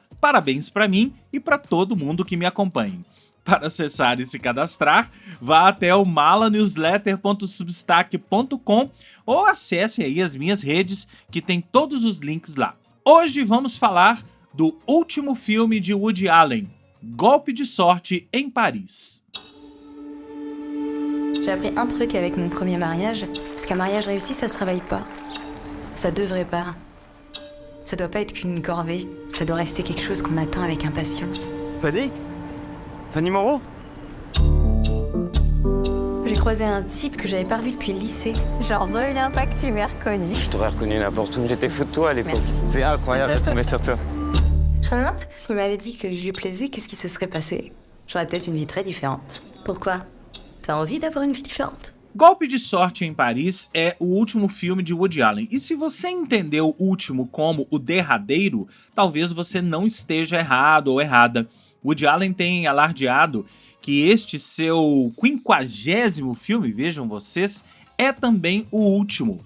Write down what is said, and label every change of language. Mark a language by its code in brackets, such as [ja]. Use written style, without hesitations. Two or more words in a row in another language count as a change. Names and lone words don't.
[pt] Parabéns para mim e para todo mundo que me acompanha. Para acessar e se cadastrar, vá até o malanewsletter.substack.com ou acesse aí as minhas redes que tem todos os links lá. Hoje vamos falar do último filme de Woody Allen, Golpe de Sorte em Paris. [fr] J'ai appris un truc avec mon premier mariage, parce qu'un mariage réussi, ça se réveille pas. Ça devrait pas. Ça doit pas être qu'une corvée, ça doit rester quelque chose qu'on attend avec impatience. Fanny Moreau? J'ai croisé un type que j'avais pas revu depuis le lycée. Genre, reviens pas que tu m'aies reconnu. Je t'aurais reconnu n'importe où, j'étais fou de toi à l'époque. Merci. C'est incroyable de tomber sur toi. Je me demande, s'il m'avait dit que je lui plaisais, qu'est-ce qui se serait passé? J'aurais peut-être une vie très différente. Pourquoi? T'as envie d'avoir une vie différente? [pt] Golpe de Sorte em Paris é o último filme de Woody Allen. E se você entendeu o último como o derradeiro, talvez você não esteja errado ou errada. Woody Allen tem alardeado que este seu 50º filme, vejam vocês, é também o último.